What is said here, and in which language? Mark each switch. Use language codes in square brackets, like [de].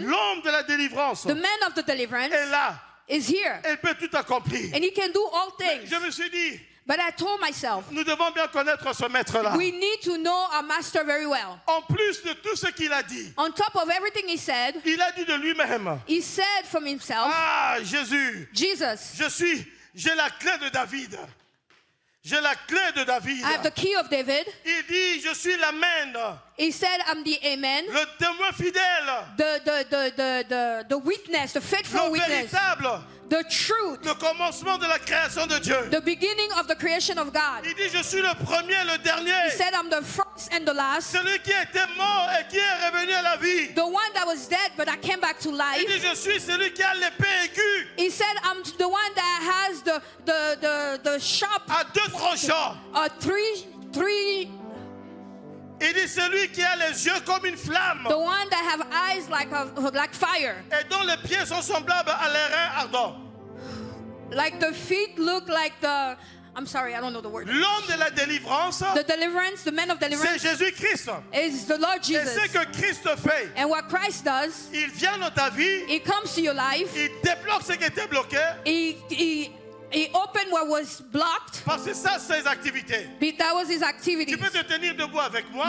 [fr] l'homme de la délivrance [en] the man of the deliverance [fr] est là. [en] is here [fr] Elle peut tout accomplir. [en] and he can do all things. [fr] Je me suis dit, [en] But I told myself, [fr] nous devons bien connaître ce maître-là. [en] we need to know our master very well. [fr] En plus de tout ce qu'il a dit, [en] On top of everything he said, [fr] il a dit de lui-même, [en] he said from himself, [fr] ah Jésus, [en] Jesus, [fr] j'ai la clé de David. J'ai la clé de David. [en] I have the key of David. [fr] Il dit, je suis l'Amen, [en] He said, I'm the amen, [fr] le témoin fidèle, [en] the witness, the faithful [fr] le [en] witness, [fr] véritable, [en] the truth, [fr] le commencement de la création de Dieu. [en] the beginning of the creation of God. [fr] Il dit, je suis le premier, le dernier, [en] He said, I'm the first and the last, [fr] celui qui était mort et qui est revenu à la vie. [en] the one that was dead, but I came back to [fr] Il [en] life. [fr] dit, je suis celui qui a l'épée aiguë [en] He said, I'm the one that has the sharp, [fr] à deux tranchants. [en] three, [fr] Il dit, celui qui a les yeux comme une flamme [en] the one that have eyes like fire, [fr] et dont les pieds sont semblables à l'airain ardent. [en] like the feet look like the, I'm sorry, I don't know the word. [fr] L'homme de la délivrance, [en] The deliverance, the man of [fr] c'est [en] deliverance [fr] Jésus-Christ. [en] is the Lord [fr] Et [en] Jesus. [fr] ce que Christ fait, [en] And what Christ does, [fr] il vient dans ta vie, [en] He comes to your life, [fr] il débloque ce qui était bloqué, [en] He opened what was blocked. [fr] parce que ça, c'est ses activités. [en] That was His [fr] Tu [en] activities. [fr] peux te tenir debout avec moi.